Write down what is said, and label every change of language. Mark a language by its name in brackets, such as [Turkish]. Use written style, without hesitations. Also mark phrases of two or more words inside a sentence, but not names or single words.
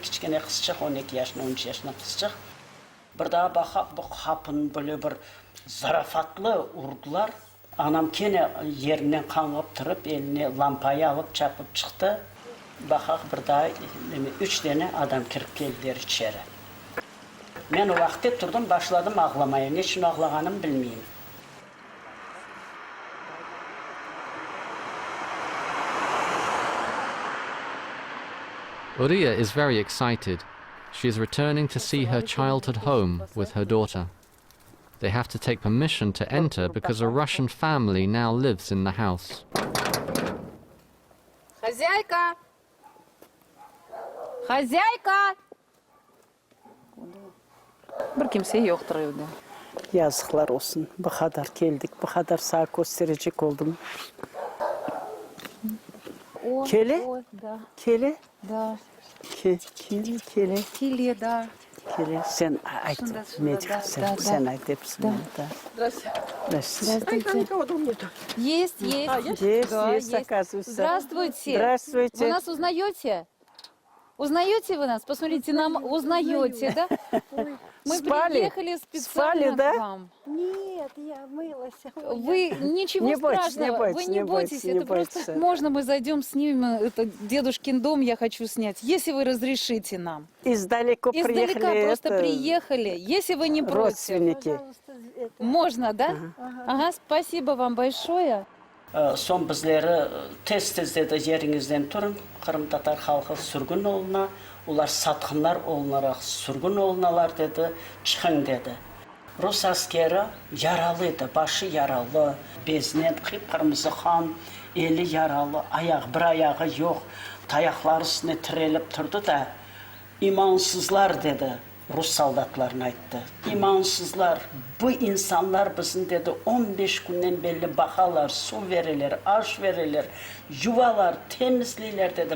[Crimean Tatar] Küçükene kızcık, 12 yaşında, 13 yaşında kızcık. Bir daha bakıp bu kapın böyle bir zarafatlı urdular. Anam kene yerinden kanıp durup eline lampayı alıp çapıp çıktı. Bakak bir daha 3 tane adam kirip geldiler içeri. Ben o vakti durdum, başladım ağlamaya. Ne için ağlaganım bilmeyeyim. [English] Uriya is very excited. She is returning to see her childhood home with her daughter. They have to take permission to enter because a Russian family now lives in the house. [Russian] Хозяйка! Хозяйка! [Crimean Tatar] Bir kimse yoktur evde. Yazıklar olsun. Bu kadar geldik, bu kadar sağ gösterecek oldum. Kele? [Russian] Да, [Crimean Tatar] Kele? [Russian] да. [Crimean Tatar] Kele. [Russian] Киле, да. [Crimean Tatar] Kele. Sen ait. Medik. Sen ait hepsini. [Russian] Есть, есть. Есть, Да, есть, оказывается. Здравствуйте. Здравствуйте. Вы нас узнаете? Узнаете вы нас? Посмотрите, нам узнаете, да? Мы Спали? приехали специально Спали, да? к вам. Нет, я мылась. Вы ничего Не бойтесь, страшного, не бойтесь, вы не не бойтесь, бойтесь, не это просто бойтесь. можно мы зайдем, снимем, это дедушкин дом, я хочу снять, если вы разрешите нам. Издалека приехали. Издалека просто это, приехали, если вы не против. Родственники. Можно, да? Ага, спасибо вам большое. [Crimean Tatar] Son bizleri tez dedi yerinizden turun. Kırım Tatar halkı sürgün oluna, ular satqınlar olunaraq sürgün olunalar dedi, çıxın dedi. Rus askeri yaralıydı, başı yaralı, bezine kıpkırmızı kan, eli yaralı, bir ayağı yok, tayaqları üstüne tirelip turdu da, imansızlar dedi. Rus soldatlarına aytdı. İmansızlar, bu insanlar bizim dedi 15 günden belli bakalar, su verirler, aş verirler, yuvalar, temizleyler dedi.